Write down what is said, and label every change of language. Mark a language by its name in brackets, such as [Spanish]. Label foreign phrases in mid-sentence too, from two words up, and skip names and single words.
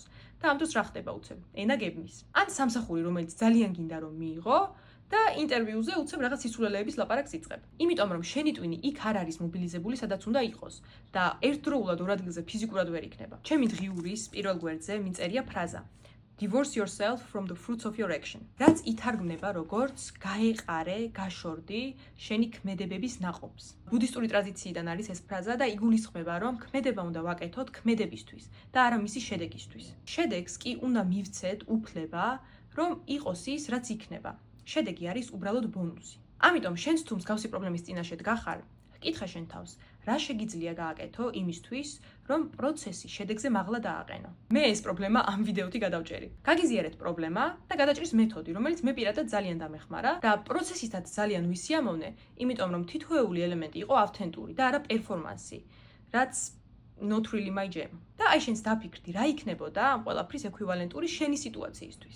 [Georgian] და ამ დროს რა ხდება უცებ? ენა გებმის. ან სამსახური, რომელიც ძალიან გინდა რომ მიიღო და ინტერვიუზე უცებ რაღაც სისულელეების ლაპარაკს იწყებ. იმიტომ რომ შენი ტვინი იქ არ არის მობილიზებული, სადაც უნდა იყოს და ერთდროულად ორ ადგილზე ფიზიკურად ვერ იქნება. ჩემი დღიურის პირველ გვერდზე მიწერია ფრაზა [English] Divorce yourself from the fruits of your action. [Georgian] რაც ითარგმნება როგორც გაეყარე, გაშორდი შენი ქმედებების ნაყოფს. ბუდისტური ტრადიციიდან არის ეს ფრაზა და იგულისხმება, რომ ქმედება უნდა ვაკეთოთ ქმედებისთვის და არა მისი შედეგისთვის. შედეგს კი უნდა მივცეთ უფლება, რომ იყოს ის, რაც იქნება. შედეგი არის უბრალოდ ბონუსი. ამიტომ შენც თუ მსგავსი პრობლემის წინაშე დგახარ, კითხე შენ თავს, რა შეგიძლია გააკეთო იმისთვის, რომ პროცესი შედეგზე მაღლა დააყენო. მე ეს პრობლემა ამ ვიდეოთი გადავჭერი. გაგიზიარეთ პრობლემა და გადაჭრის მეთოდი, რომელიც მე პირადად ძალიან დამეხმარა და პროცესითაც ძალიან ვისიამოვნე, იმიტომ რომ თითოეული ელემენტი იყო ავთენტური და არა პერფორმანსი, რაც [English] not really my jam. [Georgian] და აი შენს დაფიქრდი, რა იქნებოდა ამ ყველაფრის ექვივალენტური შენი სიტუაციისთვის.